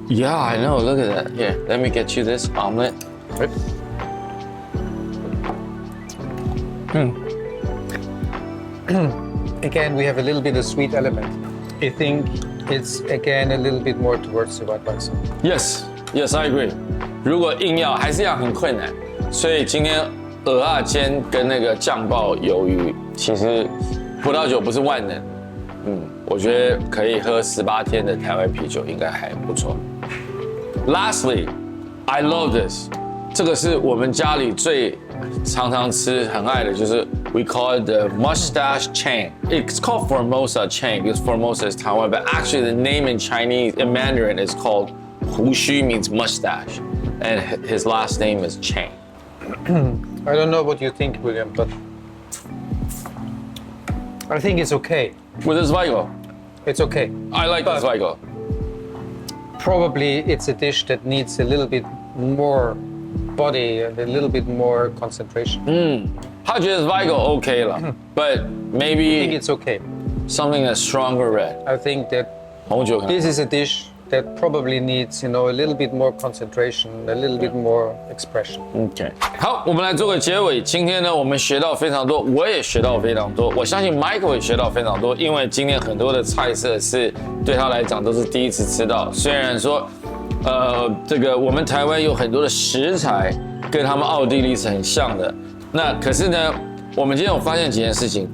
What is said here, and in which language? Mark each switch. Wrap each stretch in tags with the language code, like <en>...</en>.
<en>Yeah, I know. Look at that. Here, let me get you this omelet. Right? Again, we have a little bit of sweet element. I think it's again a little bit more towards the white wine side. Yes, yes, I agree.</en> <zh>如果硬要，还是一样很困难。所以今天鹅啊煎跟那个酱爆鱿鱼，其实葡萄酒不是万能。我觉得可以喝18天的台湾啤酒应该还不错。</zh> <en>Lastly, I love this.</en> <zh>这个是我们家里最常常吃、很爱的，就是</zh> <en>we call it the mustache chain. It's called Formosa chain because Formosa is Taiwan, but actually the name in Chinese, in Mandarin, is called 胡须 means mustache, and his last name is Chain. I don't know what you think, William, but I think it's okay. With this Zweigel, It's okay. I like this Zweigel. Probably it's a dish that needs a little bit more body and a little bit more concentration.</en> <zh>他觉得 Zweigel OK 了 but</zh> <en>I think maybe it's okay. something that's stronger red. I think that</en> <zh>红酒可能</zh> <en>this is a dish that probably needs, a little bit more concentration, a little bit more expression.</en> <zh>OK， 好，我们来做个结尾。今天呢，我们学到非常多，我也学到非常多，我相信 Michael 也学到非常多，因为今天很多的菜色是对他来讲都是第一次吃到。虽然说，这个我们台湾有很多的食材跟他们奥地利是很像的，那可是呢，我们今天有发现几件事情。</zh>